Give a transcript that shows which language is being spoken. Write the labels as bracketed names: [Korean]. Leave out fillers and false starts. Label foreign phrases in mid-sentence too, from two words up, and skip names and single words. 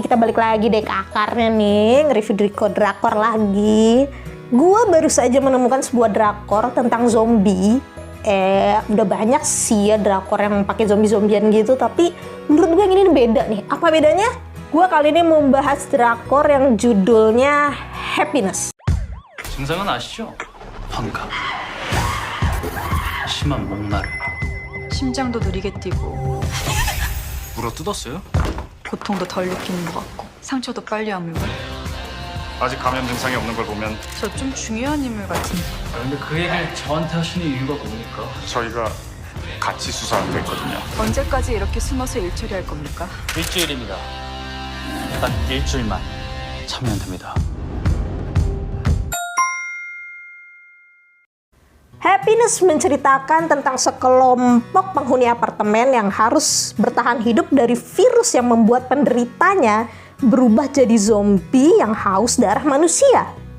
[Indonesian] Kita balik lagi deh ke akarnya nih, nge-review drakor lagi. Gua baru saja menemukan sebuah drakor tentang zombie. Udah banyak sih ya drakor yang pakai zombie-zombian gitu, tapi menurut gue yang ini beda nih. Apa bedanya? Gua kali ini mau bahas drakor yang judulnya Happiness. [Korean] 증상은 아시죠? 환각, 심한 목마름. 심장도 느리게 뛰고 물어 뜯었어요? 고통도 덜 느끼는 것 같고 상처도 빨리 아물고. 아직 감염 증상이 없는 걸 보면 저 좀 중요한 인물 같은데. 근데 그 얘기를 저한테 하시는 이유가 뭡니까? 저희가 같이 수사하기로 했거든요. 언제까지 이렇게 숨어서 일 처리할 겁니까? 일주일입니다. 딱 일주일만 참으면 됩니다. [Indonesian] Happiness menceritakan tentang sekelompok penghuni apartemen yang harus bertahan hidup dari virus yang membuat penderitanya berubah jadi zombie yang haus darah manusia.